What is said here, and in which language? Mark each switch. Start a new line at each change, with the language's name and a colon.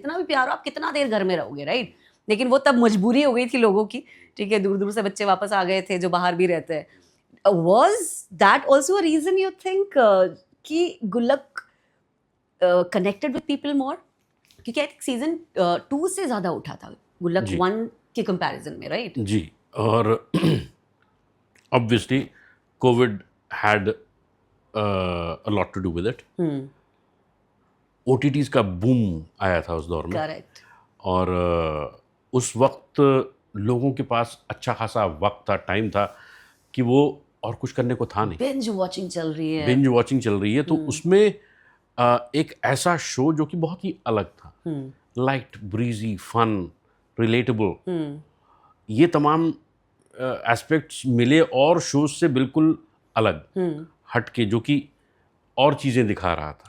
Hindi: जितना भी प्यार हो, आप कितना देर घर में रहोगे, राइट? लेकिन वो तब मजबूरी हो गई थी लोगों की, ठीक है, दूर दूर से बच्चे वापस आ गए थे जो बाहर भी रहते हैं।
English: Was that also a reason you think कि Gullak connected with people more?
Hindi: क्योंकि
English: I think
Hindi: सीजन 2 से ज़्यादा उठा था गुल्लक 1 के कंपैरिजन में, राइट? जी, और
English: Obviously covid had a lot to do with it.
Hindi: OTTs का बूम आया था उस दौर में।
English: Correct.
Hindi: और उस वक्त लोगों के पास अच्छा खासा वक्त था, टाइम था कि वो और कुछ करने को था नहीं। बिंज वॉचिंग चल रही है। बिंज वॉचिंग चल रही है, तो उसमें एक ऐसा शो जो कि बहुत ही अलग था, लाइट, ब्रीजी, फन, रिलेटेबल, ये तमाम एस्पेक्ट्स मिले और शोज से बिल्कुल अलग हट के, जो कि और चीज़ें दिखा रहा था।